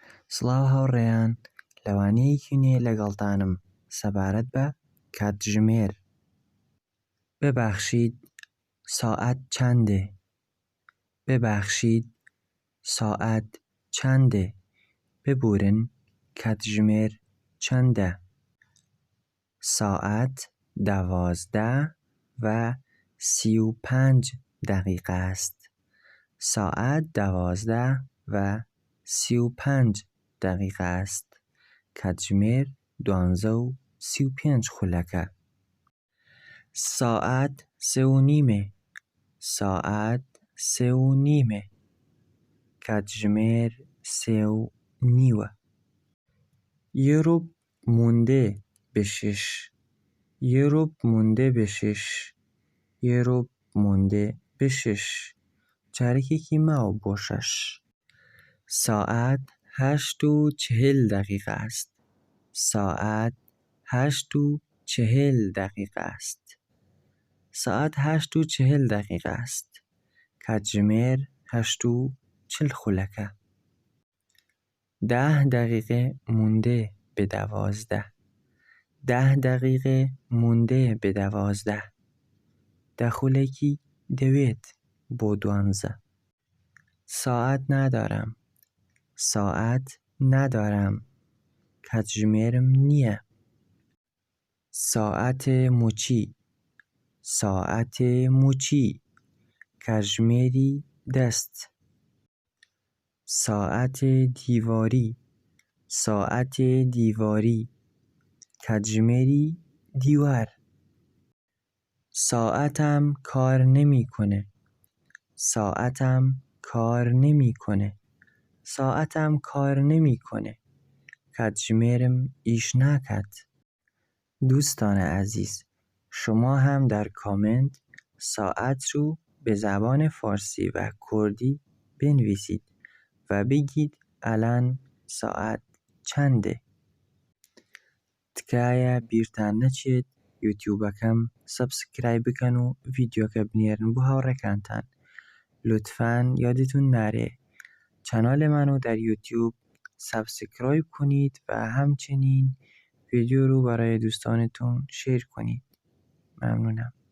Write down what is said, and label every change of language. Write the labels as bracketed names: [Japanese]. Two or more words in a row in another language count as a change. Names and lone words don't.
[Central Kurdish] سڵاو هاوڕێیان، لەوانەیەکی نوێ لەگەڵتانم سەبارەت بە کاتژمێر. [Persian] ببەخشید ساعەت چەندێ؟ ببەخشید ساعەت چەندێ؟ [Central Kurdish] ببورن کاتژمێر چەندە؟ [Persian] ساعت 12:35 است. ساعت 12:35 است. [Central Kurdish] کاتژمێر 12:35 ساعت 3:30. [Persian] ساعت 3:30. [Central Kurdish] کاتژمێر 3:30. [Persian] یەروب مونده به 6. یەروب مونده به 6. یەروب مونده به 6. [Central Kurdish] چارەکێکی ماوە بۆ 6. [Persian] ساعت 8:40 است. ساعت 8:40 است. ساعت 8:40 است. [Central Kurdish] کاتژمێر 8:40. [Persian] 10 دقیقه مونده به 12. 10 دقیقه مونده به 12. [Central Kurdish] دەخولێکی دەوێت بۆ 12. [Persian] ساعت ندارم. ساعت ندارم. [Central Kurdish] کاتژمێرم نییە. [Persian] ساعت موچی. ساعت موچی. [Central Kurdish] کاتژمێری دەست. [Persian] ساعت دیواری. ساعت دیواری. [Central Kurdish] کاتژمێری دیوار. [Persian] ساعتم کار نمیکنه. ساعتم کار نمیکنه. ساعتم کار نمیکنه. [Central Kurdish] کاتژمێرم ئیش ناکات. [Persian] دوستان عزیز، شما هم در کامنت ساعت رو به زبان فارسی و کردی بنویسید و بگید الان ساعت چنده. [Central Kurdish] تکایە بیرتان نەچێت یوتیوبەکەم سەبسکرایب بکەن و ڤیدیۆکە بنێرن بۆ هاوڕێکانتان. [Persian] لطفاً یادتون نره چنال منو در یوتیوب سابسکرایب کنید و همچنین ویدیو رو برای دوستانتون شیر کنید. ممنونم.